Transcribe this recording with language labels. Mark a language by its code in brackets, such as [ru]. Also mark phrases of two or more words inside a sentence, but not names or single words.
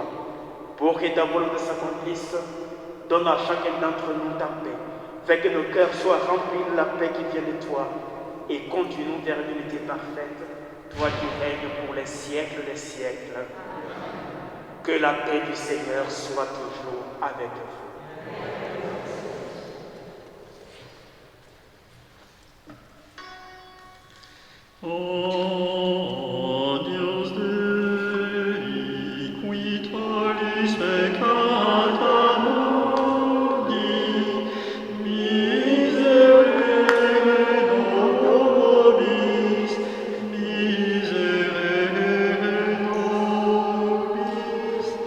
[fr] Pour que ta volonté s'accomplisse, donne à chacun d'entre nous ta paix. Fais que nos cœurs soient remplis de la paix qui vient de toi et conduis-nous vers l'unité parfaite, toi qui règnes pour les siècles des siècles. Que la paix du Seigneur soit toujours avec vous. [la] O Deus Dei, qui tollis peccata mundi, miserere nobis, miserere nobis.